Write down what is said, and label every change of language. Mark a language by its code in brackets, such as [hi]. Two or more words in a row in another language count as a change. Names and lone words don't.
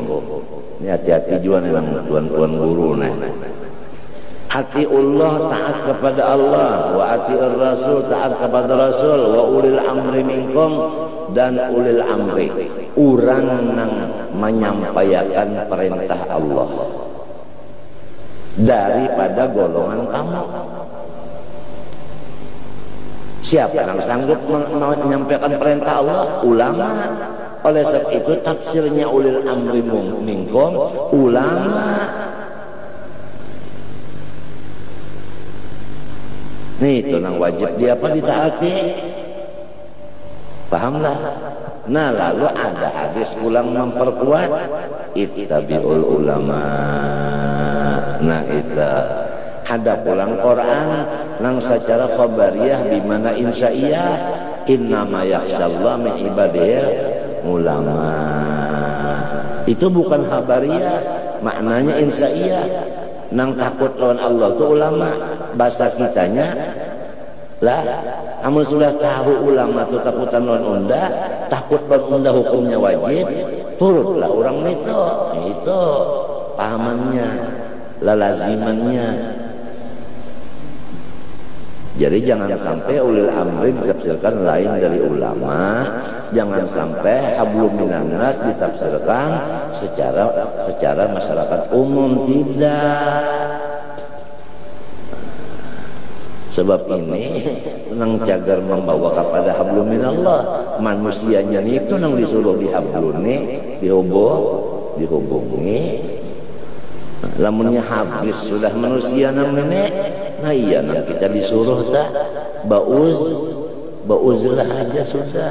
[bjn] Ini hati-hati juga nih tuan-tuan guru nih. Atiullah taat kepada Allah, [ar] wa atiur rasul [bjn] taat kepada rasul, [ar] wa ulil amri minkum dan ulil amri. [bjn] Orang yang menyampaikan perintah Allah daripada golongan kamu. Siapa yang sanggup menyampaikan perintah Allah? Ulama. Oleh sebab itu tafsirnya [ar] ulil amri minkum, [bjn] ulama. Nih itu yang wajib dia apa ditaati. Pahamlah. Nah, lalu ada hadis pulang memperkuat [ar] ittabi'ul ulama. [bjn] Nah, itu ada pulang Quran nang secara khabariyah di mana insya'iyah [ar] innama yakhshallah min ibadil ulama. [bjn] Itu bukan khabariyah, maknanya insya'iyah. Nang takut lawan Allah itu ulama. Bahasa kitanya lah, kamu sudah tahu ulama itu takutan lawan unda, takut lawan unda hukumnya wajib, turutlah orang itu. Itu pahamannya, lalazimannya. Jadi jangan sampai [ar] ulil amri [bjn] ditafsirkan lain dari ulama, jangan sampai [ar] hablum minan nas [bjn] ditafsirkan secara masyarakat umum, tidak. Sebab ini nang cagar membawa kepada [ar] hablum minallah, [bjn] manusianya itu nang disuruh dihabluni, dihubungi. Lamunnya habis sudah manusia nang nenek, nah iya nang kita disuruh tak bauzlah aja sudah.